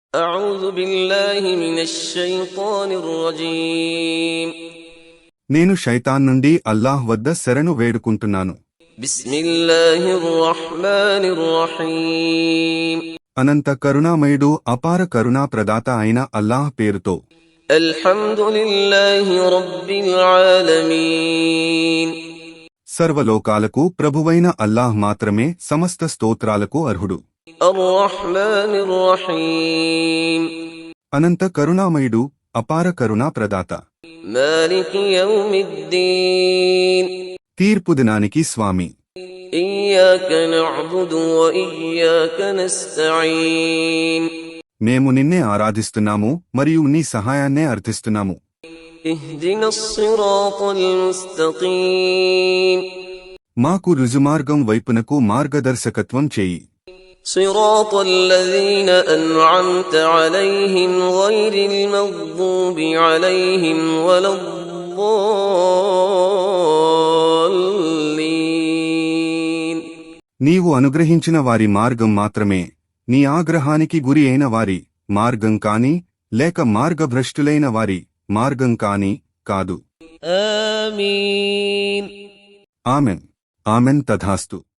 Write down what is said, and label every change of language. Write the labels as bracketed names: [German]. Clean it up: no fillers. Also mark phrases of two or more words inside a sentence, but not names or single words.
[Arabic] أعوذ بالله من الشيطان الرجيم [Telugu] నేను శైతాన్ నుండి అల్లాహ్ వద్ద శరణు వేడుకుంటున్నాను. [Arabic] بسم الله الرحمن الرحيم [Telugu] అనంత కరుణామయుడు అపార కరుణా ప్రదాత అయిన అల్లాహ్ పేరుతో. [Arabic] الحمد لله رب العالمين [Telugu] సర్వలోకాలకు ప్రభువైన అల్లాహ్ మాత్రమే సమస్త స్తోత్రాలకు అర్హుడు. [Arabic] الرحمن الرحيم [Telugu] అనంత కరుణామయుడు అపార కరుణా ప్రదాత. [Arabic] مالك يوم الدين [Telugu] తీర్పు దినానికి స్వామి. [Arabic] إياك نعبد وإياك نستعين [Telugu] మేము నిన్నే ఆరాధిస్తున్నాము మరియు నీ సహాయాన్నే అర్థిస్తున్నాము. [Arabic] اهدنا الصراط المستقيم [Telugu] మాకు రుజుమార్గం వైపునకు మార్గదర్శకత్వం చేయి. [Arabic] صراط الذين أنعمت عليهم غير المغضوب عليهم ولا الضالين [Telugu] నీవు అనుగ్రహించిన వారి మార్గం మాత్రమే, నీ ఆగ్రహానికి గురి అయిన వారి మార్గం కాని లేక మార్గభ్రష్టులైన వారి మార్గం కాని కాదు. [Arabic] آمين [Telugu] ఆమెన్. ఆమెన్ తథాస్తు.